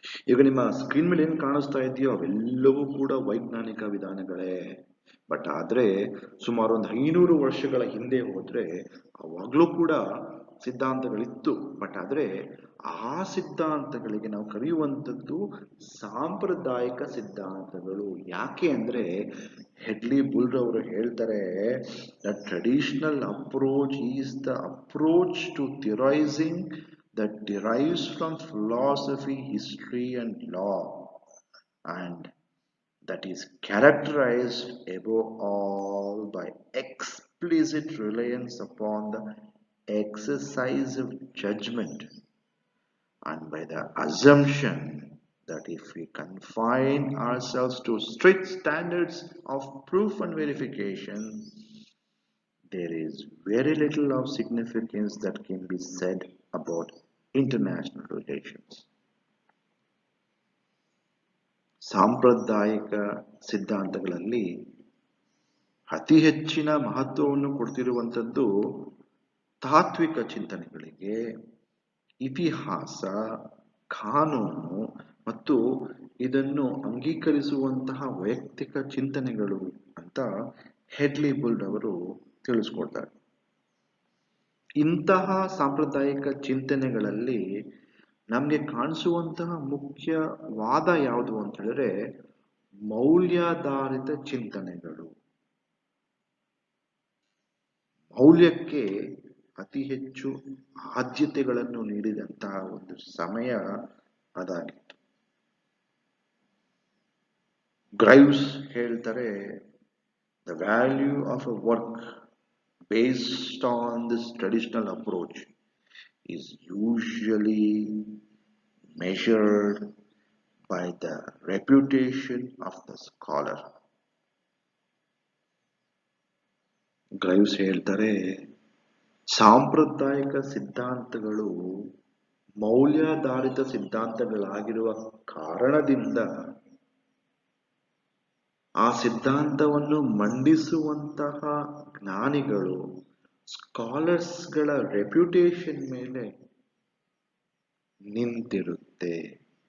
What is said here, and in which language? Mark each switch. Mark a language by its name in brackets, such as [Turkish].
[Kannada] ಈಗ ನಿಮ್ಮ ಸ್ಕ್ರೀನ್ ಮೇಲೆ ಏನು ಕಾಣಿಸ್ತಾ ಇದೆಯೋ ಅವೆಲ್ಲವೂ ಕೂಡ ವೈಜ್ಞಾನಿಕ ವಿಧಾನಗಳೇ. ಬಟ್ ಆದ್ರೆ ಸುಮಾರು ಒಂದು 500 ವರ್ಷಗಳ ಹಿಂದೆ ಹೋದ್ರೆ ಅವಾಗ್ಲೂ ಕೂಡ ಸಿದ್ಧಾಂತಗಳಿತ್ತು. ಬಟ್ ಆದ್ರೆ ಆ ಸಿದ್ಧಾಂತಗಳಿಗೆ ನಾವು ಕರೆಯುವಂಥದ್ದು ಸಾಂಪ್ರದಾಯಿಕ ಸಿದ್ಧಾಂತಗಳು. ಯಾಕೆ ಅಂದ್ರೆ [English] Hedley Bull [Kannada] ಅವರು ಹೇಳ್ತಾರೆ, [English] The traditional approach is the approach to theorising that derives from philosophy, history and law, and that is characterized above all by explicit reliance upon the exercise of judgment and by the assumption that if we confine ourselves to strict standards of proof and verification, there is very little of significance that can be said about international relations. [Kannada] ಸಾಂಪ್ರದಾಯಿಕ ಸಿದ್ಧಾಂತಗಳಲ್ಲಿ ಅತಿ ಹೆಚ್ಚಿನ ಮಹತ್ವವನ್ನು ಕೊಡ್ತಿರುವಂಥದ್ದು ತಾತ್ವಿಕ ಚಿಂತನೆಗಳಿಗೆ, ಇತಿಹಾಸ, ಕಾನೂನು ಮತ್ತು ಇದನ್ನು ಅಂಗೀಕರಿಸುವಂತಹ ವೈಯಕ್ತಿಕ ಚಿಂತನೆಗಳು ಅಂತ ಹೆಡ್ಲಿ ಬುಲ್ರ್ ಅವರು ತಿಳಿಸ್ಕೊಡ್ತಾರೆ. ಇಂತಹ ಸಾಂಪ್ರದಾಯಿಕ ಚಿಂತನೆಗಳಲ್ಲಿ ನಮಗೆ ಕಾಣಿಸುವಂತಹ ಮುಖ್ಯ ವಾದ ಯಾವುದು ಅಂತ ಹೇಳಿದ್ರೆ ಮೌಲ್ಯಾಧಾರಿತ ಚಿಂತನೆಗಳು. ಮೌಲ್ಯಕ್ಕೆ ಅತಿ ಹೆಚ್ಚು ಆದ್ಯತೆಗಳನ್ನು ನೀಡಿದಂತಹ ಒಂದು ಸಮಯ ಅದಾಗಿತ್ತು. [English] Graves [Kannada] ಹೇಳ್ತಾರೆ, [English] The value of a work based on this traditional approach is usually measured by the reputation of the scholar. [Kannada] ಗ್ರೈವ್ಸ್ ಹೇಳ್ತಾರೆ, ಸಾಂಪ್ರದಾಯಿಕ ಸಿದ್ಧಾಂತಗಳು ಮೌಲ್ಯಾಧಾರಿತ ಸಿದ್ಧಾಂತಗಳಾಗಿರುವ ಕಾರಣದಿಂದ ಆ ಸಿದ್ಧಾಂತವನ್ನು ಮಂಡಿಸುವಂತಹ ಜ್ಞಾನಿಗಳು, ಸ್ಕಾಲರ್ಸ್ಗಳ ರೆಪ್ಯುಟೇಷನ್ ಮೇಲೆ ನಿಂತಿರುತ್ತೆ.